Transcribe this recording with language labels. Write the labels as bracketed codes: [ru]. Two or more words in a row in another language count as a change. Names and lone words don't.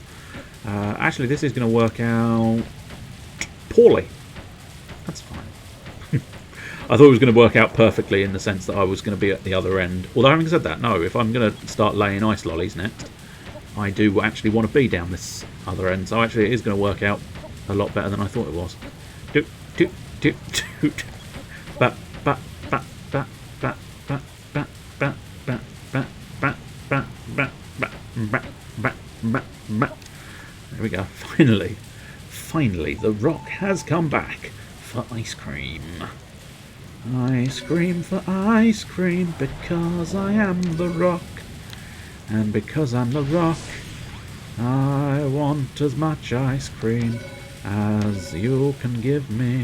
[en] Actually, this is going to work out poorly. That's fine. I thought it was going to work out perfectly in the sense that I was going to be at the other end. Although having said that, no, if I'm going to start laying ice lollies next, I do actually want to be down this other end. So actually it is going to work out a lot better than I thought it was. Doot, doot, doot, doot. Bat, bat, bat, bat, bat, bat, bat, bat, bat, bat, bat, bat, bat, bat, bat, bat, bat, bat. There we go. Finally, the Rock has come back for ice cream. Ice cream for ice cream, because I am the Rock. And because I'm the Rock, I want as much ice cream as you can give me.